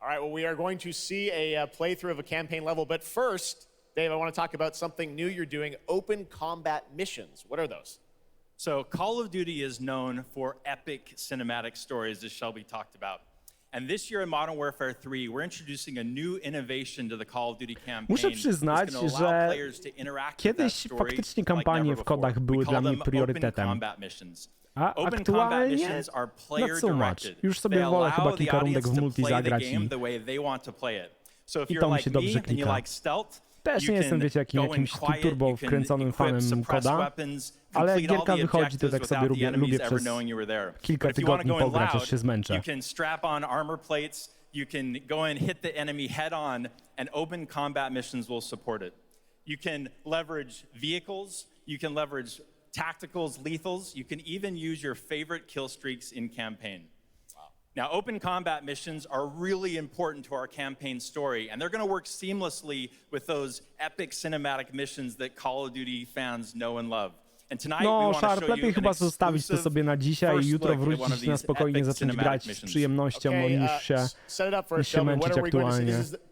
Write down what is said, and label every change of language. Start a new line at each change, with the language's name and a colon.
English: All right, well, we are going to see a playthrough of a campaign level. But first, Dave, I want to talk about something new you're doing, open combat missions. What are those? So Call of Duty is known for epic cinematic stories, as Shelby talked about. And this year in Modern Warfare 3, we're introducing a new innovation to the Call of Duty campaign.
Polish: Muszę przyznać, że kiedyś faktycznie kampanie w kodach były dla mnie priorytetem. A aktualnie
English: not so much.
Polish: Już sobie wolę chyba kilka rundek w multi zagrać i to mi się dobrze klika. Też nie jestem, wiecie, jakimś turbo wkręconym fanem koda, ale jak gierka wychodzi, to tak sobie lubię przez kilka tygodni pograć, aż się zmęczę.
English: You can strap on armor plates, you can go and hit the enemy head on, and open combat missions will support it. You can leverage vehicles, you can leverage tacticals, lethals, you can even use your favorite kill streaks in campaign. Now, open combat missions are really important to our campaign story, and they're going to work seamlessly with those epic cinematic missions that Call of Duty fans know and love. And tonight
Polish: no, Sharp, lepiej chyba zostawić to sobie na dzisiaj i jutro wrócić na spokojnie zacząć grać z przyjemnością, niż się męczyć aktualnie.